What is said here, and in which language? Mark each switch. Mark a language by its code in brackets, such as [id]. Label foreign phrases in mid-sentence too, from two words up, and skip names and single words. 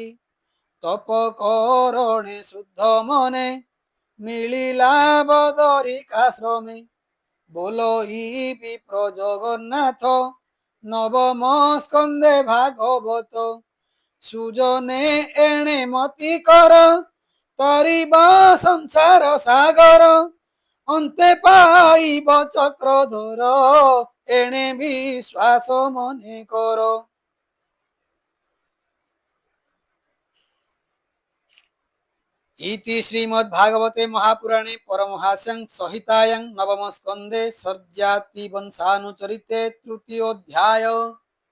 [or] ତପ କରଣେ ଶୁଦ୍ଧ ମନେ ମିଳିଲା ବଦରିକାଶ୍ରମେ ବୋଲଇ ବିପ୍ର ଜଗନ୍ନାଥ ନବମ ସ୍କନ୍ଦେ ଭାଗବତ ସୁଜନେ ଏଣେ ମତି କର ତରିବ ସଂସାର ସାଗର ଅନ୍ତେ ପାଇବ ଚକ୍ରଧର ଏଣେ ବିଶ୍ୱାସ ମନେ କର। [sa] इति श्रीमद्भागवते महापुराणे परमहास्यां संहितायां नवम स्कंदे सर्जाति वंशानुचरिते तृतीयोऽध्याय।